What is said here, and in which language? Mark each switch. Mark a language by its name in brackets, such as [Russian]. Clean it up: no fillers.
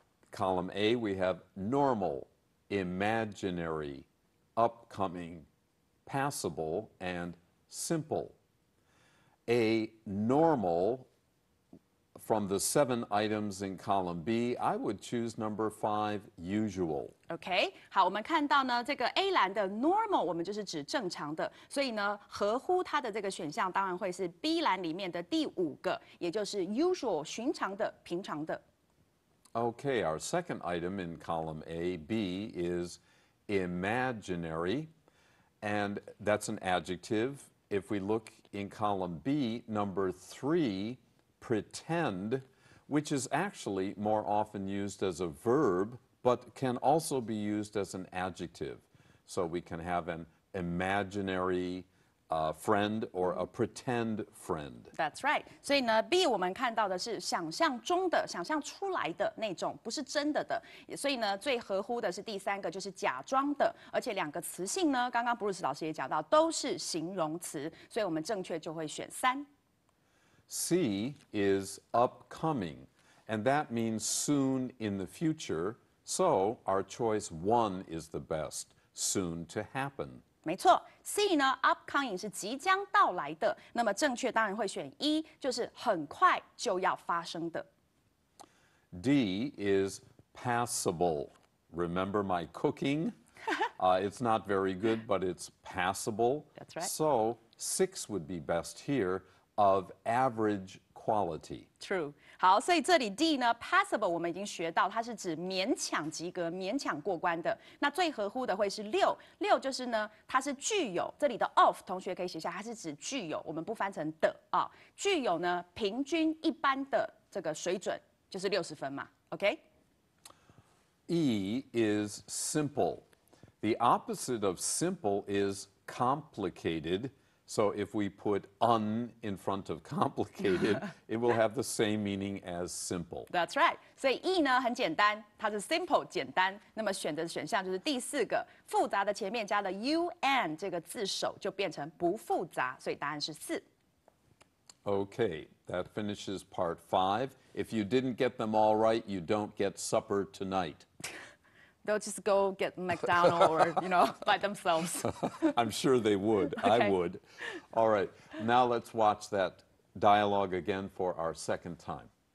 [English] Column A, we have normal, imaginary, upcoming, passable, and simple. A normal, from the 7 items in column B, I would choose number 5, usual. [Chinese] OK， 好，我们看到呢，这个 A 栏的 normal 我们就是指正常的，所以呢，合乎它的这个选项当然会是 B 栏里面的第5个，也就是 usual 寻常的、平常的。 [English] Okay, our second item in column A, B, is imaginary, and that's an adjective. If we look in column B, number 3, pretend, which is actually more often used as a verb, but can also be used as an adjective. So we can have an imaginary friend or a pretend friend. That's right. [Chinese] 所以呢 ，B 我们看到的是想象中的、想象出来的那种，不是真的的。所以呢，最合乎的是第3个，就是假装的。而且2个词性呢，刚刚 Bruce 老师也讲到，都是形容词，所以我们正确就会选3。 [English] C is upcoming, and that means soon in the future. So our choice 1 is the best, soon to happen. [Chinese] 没错 ，C 呢 upcoming 是即将到来的，那么正确当然会选1，就是很快就要发生的。 [English] D is passable. Remember my cooking? It's not very good, but it's passable. That's right. So 6 would be best here, of average quality. True. [Chinese] 好，所以这里 D 呢 ，passable 我们已经学到，它是指勉强及格、勉强过关的。那最合乎的会是6，6就是呢，它是具有。这里的 of 同学可以写下，它是指具有，我们不翻成的啊。具有呢，平均一般的这个水准就是60分嘛 ，OK？ [English] E is simple. The opposite of simple is complicated. So if we put un in front of complicated, it will have the same meaning as simple. That's right. [Chinese] 所以 E 呢很简单，它是 simple 简单。那么选的选项就是第4个，复杂的前面加了 un 这个字首就变成不复杂，所以答案是4。 [English] Okay, that finishes part 5. If you didn't get them all right, you don't get supper tonight. They'll just go get McDonald's or, by themselves. I'm sure they would. Okay. I would. All right. Now let's watch that dialogue again for our second time.